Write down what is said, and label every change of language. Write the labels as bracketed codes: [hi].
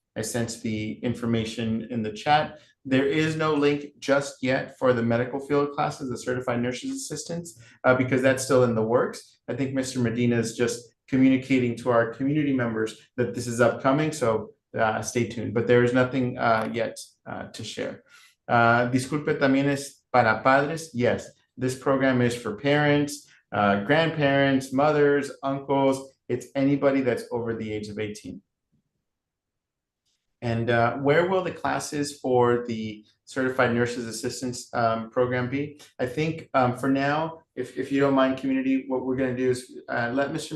[en] I sent the information in the chat. There is no link just yet for the medical field classes, the certified nurses assistants, because that's still in the works. I think Mr. Medina is just communicating to our community members that this is upcoming, so stay tuned. But there is nothing yet to share. [es] Disculpe también es para padres. [en] Yes, this program is for parents, grandparents, mothers, uncles. It's anybody that's over the age of 18. And where will the classes for the certified nurses assistants program be? I think for now, if you don't mind, community, what we're going to do is let Mr.